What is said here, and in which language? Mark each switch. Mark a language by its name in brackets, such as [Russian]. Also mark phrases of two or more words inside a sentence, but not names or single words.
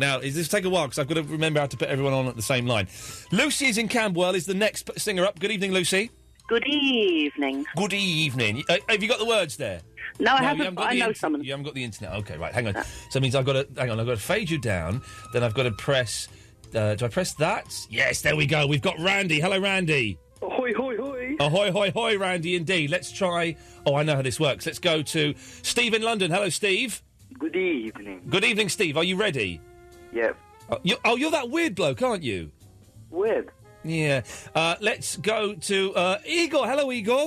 [English] Now, this take a while because I've got to remember how to put everyone on at the same line. Lucy is in Camberwell, is the next singer up. Good evening, Lucy. Good evening. Good evening. Have you got the words there? No, I haven't, but I know some of them. You haven't got the internet. OK, right, hang on. So it means I've got to fade you down, then I've got to press... do I press that? Yes, there we go. We've got Randy. Hello, Randy. Ahoy, hoy, hoy. Ahoy, hoy, hoy, Randy, indeed. Let's try... Oh, I know how this works. Let's go to Steve in London. Hello, Steve. Good evening. Good evening, Steve. Are you ready? Yep. You're that weird bloke, aren't you? Weird? Yeah. Let's go to Igor. Hello, Igor.